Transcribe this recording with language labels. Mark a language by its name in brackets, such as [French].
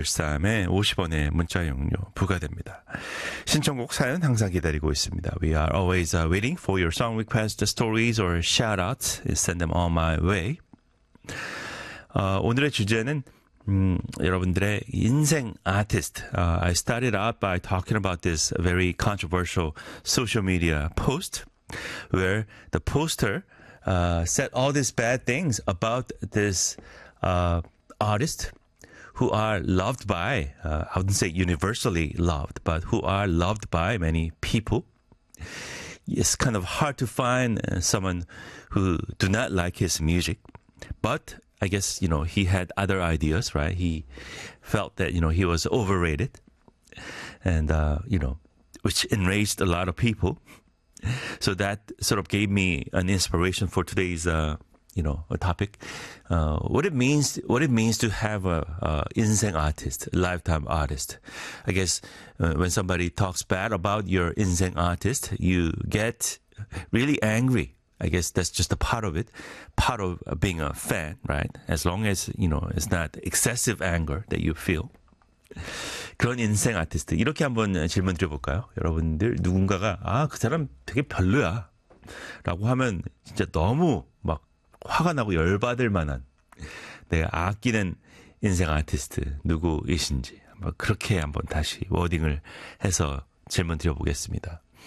[Korean] 13에 50원의 문자 이용료 부과됩니다. 신청곡 사연 항상 기다리고 있습니다. [English] We are always waiting for your song requests, stories, or shout-outs. Send them all my way. [Korean] 오늘의 주제는 여러분들의 인생 아티스트. [English] I started out by talking about this very controversial social media post where the poster said all these bad things about this artist who are loved by, I wouldn't say universally loved, but who are loved by many people. It's kind of hard to find someone who do not like his music, but I guess, he had other ideas, right? He felt that, he was overrated and, which enraged a lot of people. So that sort of gave me an inspiration for today's, a topic. What it means to have a inseng artist, a lifetime artist. I guess when somebody talks bad about your inseng artist, you get really angry. I guess that's just a part of it, part of being a fan, right? As long as, it's not excessive anger that you feel. [Korean] 그런 인생 아티스트 이렇게 한번 질문 드려볼까요? 여러분들 누군가가 아, 그 사람 되게 별로야 라고 하면 진짜 너무 막 화가 나고 열받을 만한 내가 아끼는 인생 아티스트 누구이신지 한번 그렇게 한번 다시 워딩을 해서 질문 드려보겠습니다.